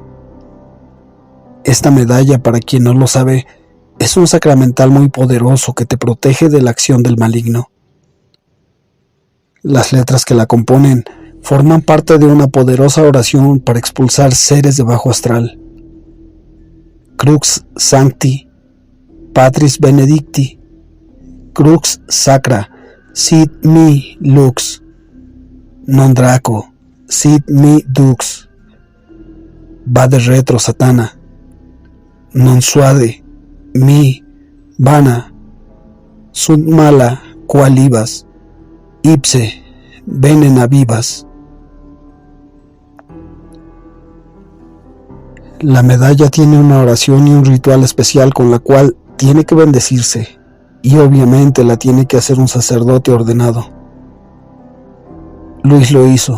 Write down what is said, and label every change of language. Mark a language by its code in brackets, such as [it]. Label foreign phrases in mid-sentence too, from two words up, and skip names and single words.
[es] Esta medalla, para quien no lo sabe, es un sacramental muy poderoso que te protege de la acción del maligno. Las letras que la componen forman parte de una poderosa oración para expulsar seres de bajo astral. [la] Crux Sancti, Patris Benedicti, Crux Sacra, sit mi lux, non draco, sit mi dux, vade retro satana, non suade, mi, vana, sunt mala, qualibas, ipse, venena vivas. [es] La medalla tiene una oración y un ritual especial con la cual tiene que bendecirse, y obviamente la tiene que hacer un sacerdote ordenado. Luis lo hizo.